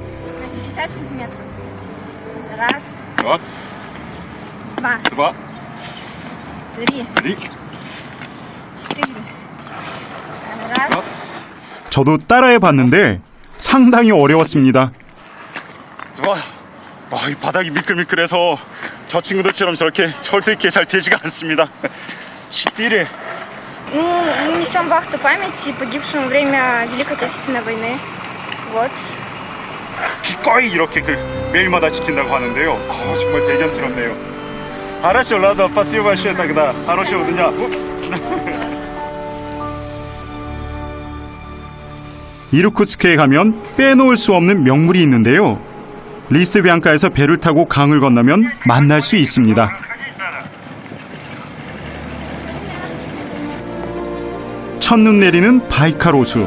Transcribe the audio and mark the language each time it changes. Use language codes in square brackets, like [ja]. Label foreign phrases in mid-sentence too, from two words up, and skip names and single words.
[ko] 저도 따라해 봤는데 상당히 어려웠습니다. 이 바닥이 미끌미끌해서 저 친구들처럼 저렇게 절대 잘 되지가 않습니다. 4. [ru] Мы несем вахту памяти погибшим во время Великой Отечественной войны. Вот. [ko] 기꺼이 이렇게 매일마다 지킨다고 하는데요. 정말 대견스럽네요. [ru] Хорошо, ладно, спасибо большое тогда. Хорошего дня. [ko] 이르쿠츠크에 가면 빼놓을 수 없는 명물이 있는데요. 리스트비앙카에서 배를 타고 강을 건너면 만날 수 있습니다. 첫눈 내리는 바이칼호수.